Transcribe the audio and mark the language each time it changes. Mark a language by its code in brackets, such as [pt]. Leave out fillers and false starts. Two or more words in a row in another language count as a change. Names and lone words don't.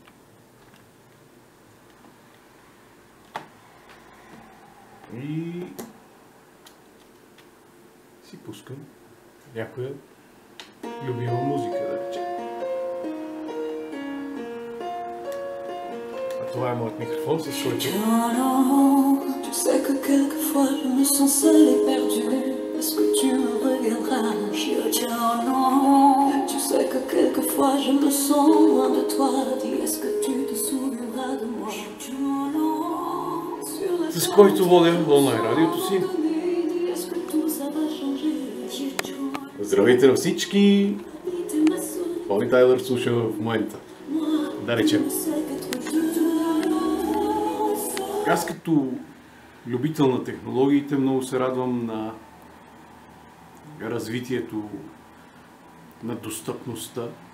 [bg] И си пускам някоя любима музика, да речем. А това е моят микрофон, с който... [fr] Tu sais que quelquefois je me sens seule et perdue. Est-ce que tu me reviendras? Tu sais que quelquefois je me sens loin de toi. Dis, est-ce que tu te souviendras de moi? [bg] С който водя онлайн радиото си. Здравейте на всички! Бони Тайлър слуша в момента. Да речем. Аз като любител на технологиите много се радвам на развитието на достъпността.